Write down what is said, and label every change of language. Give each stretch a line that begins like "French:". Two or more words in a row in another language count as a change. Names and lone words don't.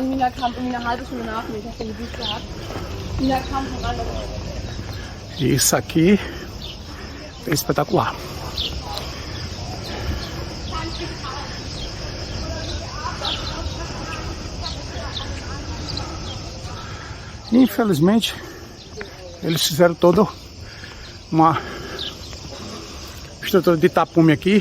German: Mina kam irgendwie eine halbe Stunde nach mir. Ich habe den Besuch gehabt. Mina kam voran.
Portuguese: Isso aqui é espetacular. Infelizmente, eles fizeram toda uma estrutura de tapume aqui.